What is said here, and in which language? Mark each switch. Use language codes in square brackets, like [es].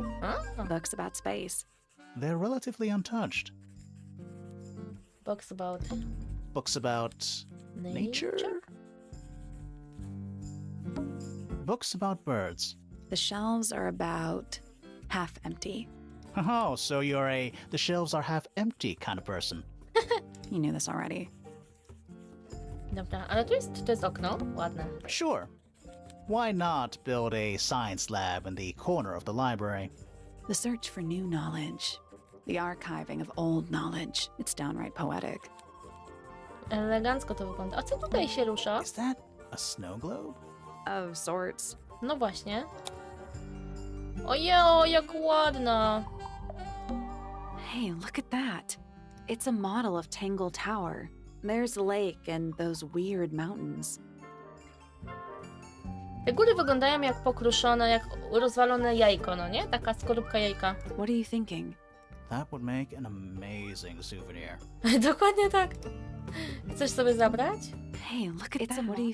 [en] A? Books about space. They're relatively untouched. Box about Books about nature? Books about birds. The shelves are about half empty. Oh, so you're the shelves are half empty kind of person. You knew this already. [pl] Dobra, ale to jest okno. Ładne. [en] Sure. Why not build a science lab in the corner of the library? The search for new knowledge. The archiving of old knowledge. It's downright poetic. [pl] Elegancko to wygląda. A co tutaj się rusza? [en] Is that a snow globe? of sorts. [pl] No właśnie. Ojo, jak ładna. [en] Hey, look at that. It's a model of Tangle Tower. There's a lake and those weird mountains. [pl] Te góry wyglądają jak pokruszone, jak rozwalone jajko, no nie? Taka skorupka jajka. [en] What are you thinking? That would make an amazing souvenir. [pl] Dokładnie tak. Chcesz sobie zabrać? [en] Hey, look at that. What are you